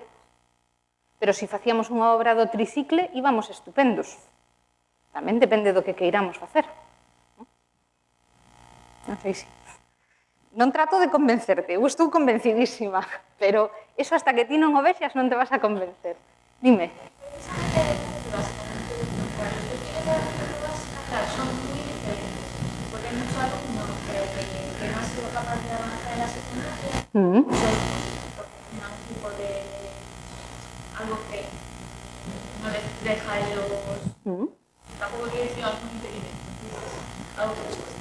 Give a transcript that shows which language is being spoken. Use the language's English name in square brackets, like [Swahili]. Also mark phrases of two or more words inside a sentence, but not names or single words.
[Galician] Pero se facíamos unha obra do tricicle, íbamos estupendos. Tamén depende do que queiramos facer. Non sei se... Non trato de convencerte, eu estou convencidísima, pero [Spanish] eso hasta [Galician] que ti non o vexas non te vas a convencer. Dime. [Spanish] Un tipo de algo que no les deja a ellos tampoco quiere decir algo inteligente, algo que les cuesta.